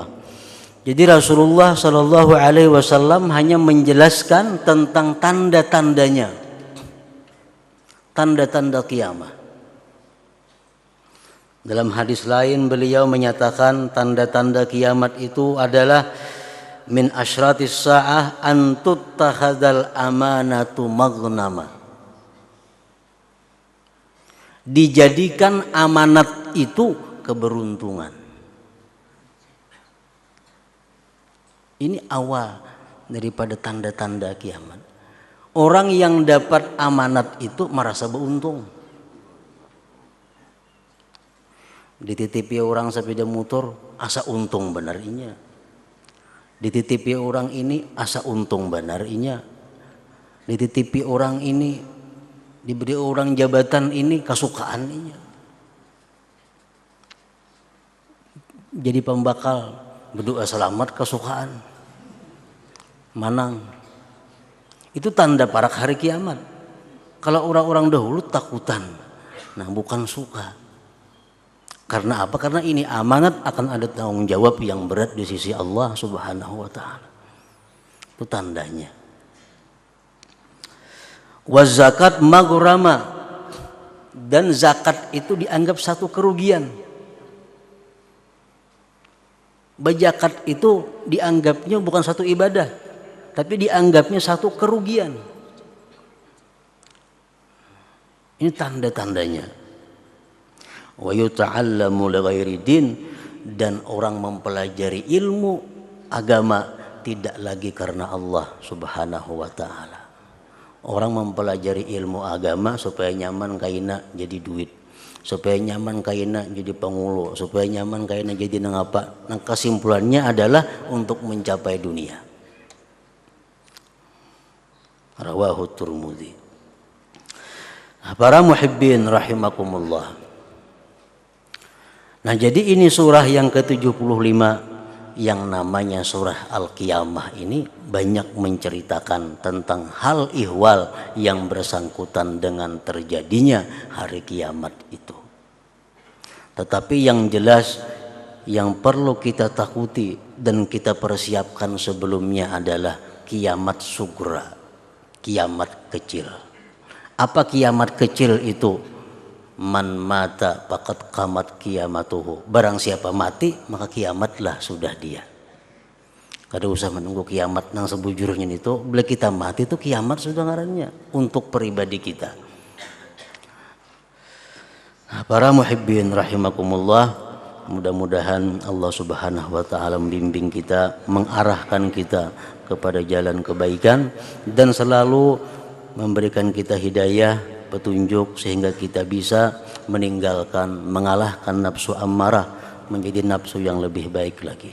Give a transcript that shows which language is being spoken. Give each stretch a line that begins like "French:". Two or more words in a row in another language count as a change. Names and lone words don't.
Indonesian: Jadi Rasulullah sallallahu alaihi wasallam hanya menjelaskan tentang tanda-tandanya. Tanda-tanda kiamat. Dalam hadis lain beliau menyatakan tanda-tanda kiamat itu adalah
Arabic: من أشراط الساعة أن تتخذ الأمانة مغنما.
Indonesian: Dijadikan amanat itu keberuntungan. Ini awal daripada tanda-tanda kiamat. Orang yang dapat amanat itu merasa beruntung. Dititipi orang sepeda motor,
Banjar: asa untung benar inya. Dititipi orang ini, asa untung benar inya. Dititipi orang ini, diberi orang jabatan ini, kasukaan inya. Jadi pembakal, berdoa selamat, kasukaan, manang. Itu tanda parak hari kiamat. Kalau orang-orang dahulu takutan, nah bukan suka.
Indonesian: Karena apa? Karena ini amanat, akan ada tanggung jawab yang berat di sisi Allah
Arabic: سبحانه وتعالى.
Indonesian: Itu tandanya.
Arabic: والزكاة مغرما,
Indonesian: dan zakat itu dianggap satu kerugian. Bajakat itu dianggapnya bukan satu ibadah, tapi dianggapnya satu kerugian. Ini tanda-tandanya.
Arabic: ويتعلم لغير الدين,
Indonesian: dan orang mempelajari ilmu agama tidak lagi karena
Arabic: الله سبحانه وتعالى.
Banjar: Orang mempelajari ilmu agama supaya nyaman kaina jadi duit, supaya nyaman kaina jadi pengulo, supaya nyaman kaina jadi nangapa.
Indonesian: Nah, kesimpulannya adalah untuk mencapai dunia.
Arabic: رواه الترمذي.
Indonesian: Para muhibbin rahimakumullah. Nah, jadi ini surah yang ke-75 yang namanya surah Al-Qiyamah ini banyak menceritakan tentang hal ihwal yang bersangkutan dengan terjadinya hari kiamat itu. Tetapi yang jelas yang perlu kita takuti dan kita persiapkan sebelumnya adalah kiamat sugra, kiamat kecil. Apa kiamat kecil itu?
Arabic: من مات فقد قامت قيامته.
Indonesian: Barang siapa mati maka kiamatlah sudah dia.
Banjar: Kada usah menunggu kiamat nang sebujurnya itu.
Indonesian: Bila kita mati itu kiamat sudah ngarannya untuk pribadi kita. Nah, para muhibbin rahimakumullah, mudah-mudahan Allah
Arabic: سبحانه وتعالى
Indonesian: membimbing kita, mengarahkan kita kepada jalan kebaikan dan selalu memberikan kita hidayah, petunjuk sehingga kita bisa meninggalkan, mengalahkan nafsu ammarah menjadi nafsu yang lebih baik lagi.